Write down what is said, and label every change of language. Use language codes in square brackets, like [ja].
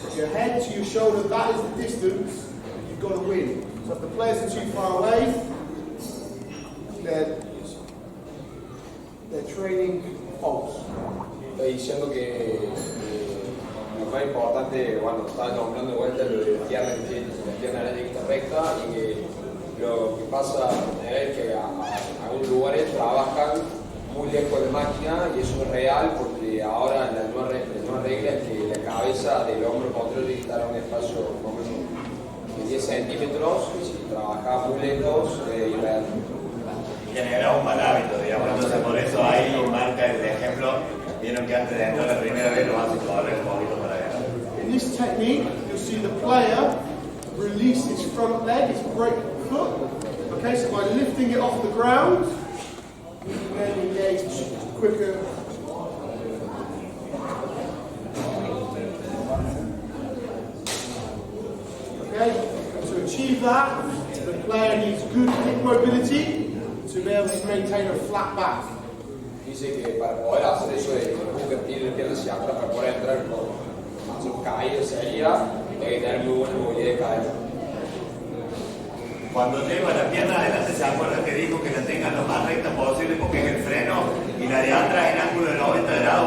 [en] Your head to your shoulder, that is the distance you've got to win. So if the players are too far away, they're training false. [es] Estoy diciendo que lo más importante, bueno, estaba nombrando de vuelta lo de la pierna de la vista recta, y que lo que pasa es que a algunos lugares trabajan muy lejos de máquina, y eso es real porque ahora la nueva regla es que la cabeza del hombro posterior tiene que estar a un espacio de 10 centímetros, y si trabajas muy lejos es irreal. Genera un mal hábito, digamos, entonces por eso ahí marca el ejemplo. Vieron que antes de entrar la primera vez lo hace correr un poquito para allá. [en] In this technique, you'll see the player release his front leg, his break foot. Okay, so by lifting it off the ground, you can then engage quicker. Okay, to achieve that, the player needs good hip mobility to be able to maintain a flat back. [es] Dice que para poder hacer eso de convertir la pierna hacia atrás, para poder entrar con más caída sería, hay que tener muy buena movilidad de cadera. Cuando lleva la pierna adelante, se acuerda que dijo que la tengan lo más recta posible porque es el freno, y la de atrás en ángulo de 90 grados.